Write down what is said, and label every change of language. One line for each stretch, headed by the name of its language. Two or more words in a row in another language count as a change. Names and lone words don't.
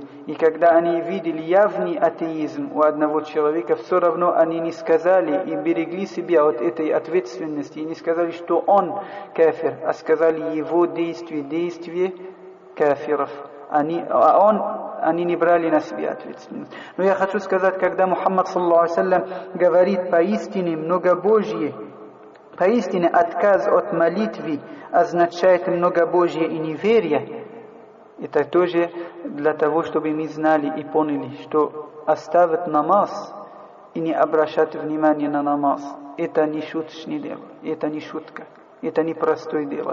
Russian: И когда они видели явный атеизм у одного человека, все равно они не сказали и берегли себя от этой ответственности. И не сказали, что он кафир, а сказали его действие кафиров. Они не брали на себя ответственность. Но я хочу сказать, когда Мухаммад
Arabic: صلى الله عليه وسلم
Russian: говорит поистине многобожие, поистине отказ от молитвы означает многобожие и неверие, это тоже для того, чтобы мы знали и поняли, что оставить намаз и не обращать внимания на намаз, это не шуточное дело, это не шутка, это не простое дело.